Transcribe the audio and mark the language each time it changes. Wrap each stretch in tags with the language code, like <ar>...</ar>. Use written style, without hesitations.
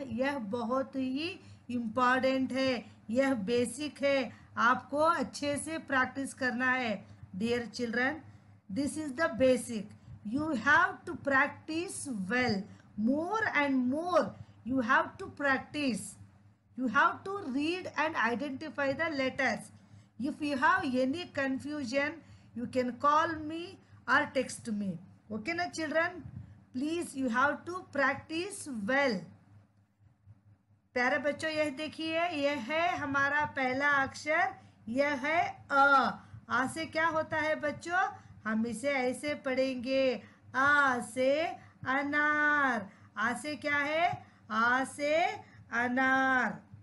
<hi>यह बहुत ही इम्पोर्टेंट है, यह बेसिक है। आपको अच्छे से प्रैक्टिस करना है।</hi> <en>Dear children, this is the basic. You have to practice well, more and more. You have to practice. You have to read and identify the letters. If you have any confusion, you can call me or text me. Okay na children? Please, you have to practice well.</en> <hi>प्यारे बच्चों, यह देखिए, यह है हमारा पहला अक्षर, यह है अ। आ से क्या होता है बच्चों? हम इसे ऐसे पढ़ेंगे, आ से अनार। आ से क्या है? आ से अनार।</hi>